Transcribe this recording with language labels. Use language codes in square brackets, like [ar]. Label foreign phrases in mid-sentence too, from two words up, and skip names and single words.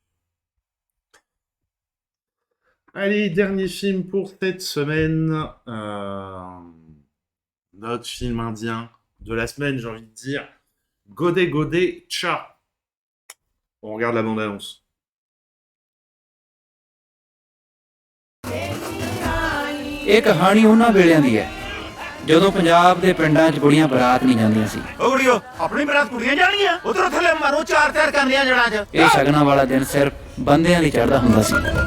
[fr] Allez, dernier film pour cette semaine. Notre film indien de la semaine, j'ai envie de dire. Godé Godé Cha. On regarde la bande-annonce. [pa] ਇਹ ਕਹਾਣੀ ਉਹਨਾਂ ਵੇਲਿਆਂ ਦੀ ਹੈ ਜਦੋਂ ਪੰਜਾਬ ਦੇ ਪਿੰਡਾਂ 'ਚ ਕੁੜੀਆਂ ਬਰਾਤ ਨਹੀਂ ਜਾਂਦੀਆਂ ਸੀ ਓ ਕੁੜੀਓ ਆਪਣੀ ਬਰਾਤ ਕੁੜੀਆਂ ਜਾਣੀਆਂ ਉਧਰੋਂ ਥੱਲੇ ਮਾਰੋ 4 ਕਰ ਲਿਆ ਜੜਾਂ 'ਚ ਇਹ ਸ਼ਗਨਾਂ ਵਾਲਾ ਦਿਨ ਸਿਰਫ ਬੰਦਿਆਂ ਲਈ ਚੜ੍ਹਦਾ ਹੁੰਦਾ ਸੀ